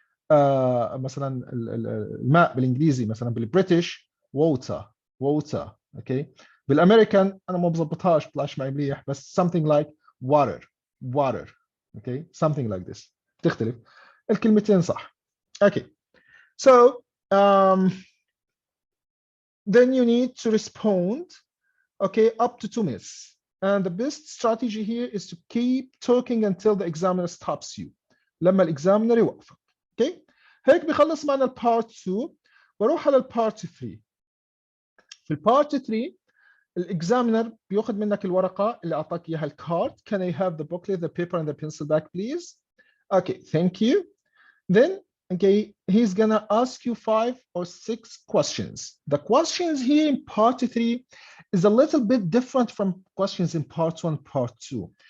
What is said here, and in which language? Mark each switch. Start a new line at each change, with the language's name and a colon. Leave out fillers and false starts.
Arabic: مثلا الماء بالانجليزي، مثلا بالبريتش water. اوكي، بالامريكان انا ما بظبطهاش بطلعش معي مليح، بس
English: something like water.
Arabic: اوكي،
English: something like this
Arabic: تختلف الكلمتين صح.
English: Okay so then you need to respond okay up to 2 minutes, and the best strategy here is to keep talking until the examiner stops you.
Arabic: لما الاكزامينر يوقفك. اوكي هيك بخلص معنا البارت 2. بروح على البارت 3. في البارت 3 الاكزامينر بياخذ منك الورقه اللي اعطاك اياها الكارد.
English: Can I have the booklet, the paper and the pencil back please? Okay, thank you. Then okay, he's gonna ask you 5 or 6 questions. The questions here in part 3 is a little bit different from questions in part 1, part 2.